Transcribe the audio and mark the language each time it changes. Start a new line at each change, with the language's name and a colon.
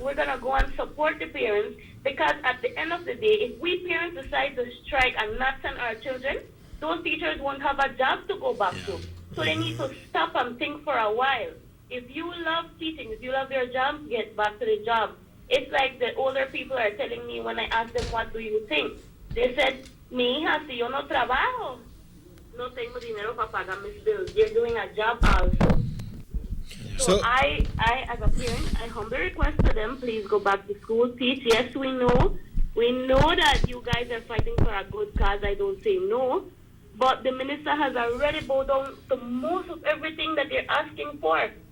English: We're going to go and support the parents, because at the end of the day, if we parents decide to strike and not send our children, those teachers won't have a job to go back to. So they need to stop and think for a while. If you love teaching, if you love your job, get back to the job. It's like the older people are telling me when I ask them, what do you think? They said,
Spanish: mi hija, si yo no trabajo, no tengo dinero para pagar mis bills.
English: They're doing a job also. So I, as a parent, I humbly request to them, please go back to school, teach. Yes, we know that you guys are fighting for a good cause. I don't say no. But the minister has already bowed down to most of everything that they're asking for.